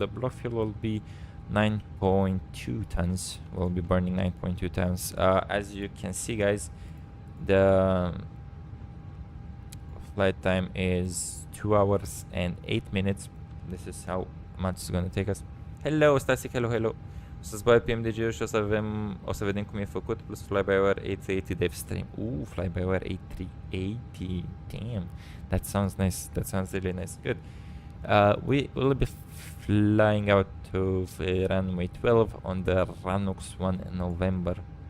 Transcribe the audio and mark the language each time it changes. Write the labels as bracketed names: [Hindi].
[English] The block fuel will be 9.2 tons. We'll be burning 9.2 tons. As you can see, guys, the flight time is 2 hours and 8 minutes. This is how much it's gonna take us. Hello, Stasic, hello, hello. [Romanian] O să-ți bag PMDG-ul și o să vedem cum e făcut, plus Fly-by-wire A380 dev stream. [English] Fly-by-wire A380. Damn. That sounds nice. That sounds really nice. Good. We will be flying out to runway 12 on the Ranux 1 November.